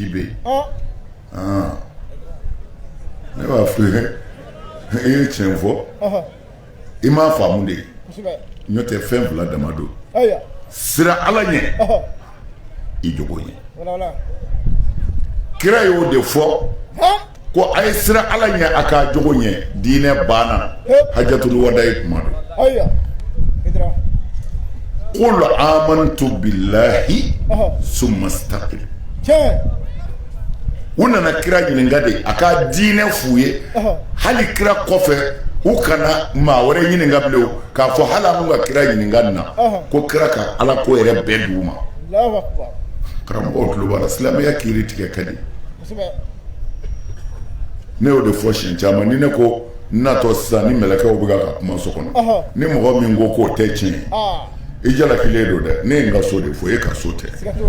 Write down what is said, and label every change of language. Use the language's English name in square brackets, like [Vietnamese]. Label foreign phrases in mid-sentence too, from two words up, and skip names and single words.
[Bambara] bɛ yen ne b'a fɔ i ye tiɲɛ fɔ i m'a faamu de n'o tɛ fɛn fila dama don siran Ala ɲɛ i jogo ɲɛ kira y'o de fɔ ko a ye siran Ala ɲɛ a ka jogo ɲɛ diinɛ banna [Arabic] حجة الوداع [Bambara] kuma don [Arabic] قل آمنت بالله ثم استقم [Bambara] u nana kira ɲininka de a ka diinɛ f'u ye hali kira kɔfɛ u kana maa wɛrɛ ɲininka bilen k'a fɔ hali an ka kira ɲininka na ko kira ka Ala ko yɛrɛ bɛɛ d'u ma karamɔgɔw tulo b'a la silamɛya kiiri tigɛ ka di ne y'o de fɔ siɲɛ caman ni ne ko natɔ sisan ni mɛlɛkɛw bɛ ka kuma so kɔnɔ ni mɔgɔ min ko k'o tɛ tiɲɛ i jalakilen don dɛ ne ye n ka so de fɔ e ka so tɛ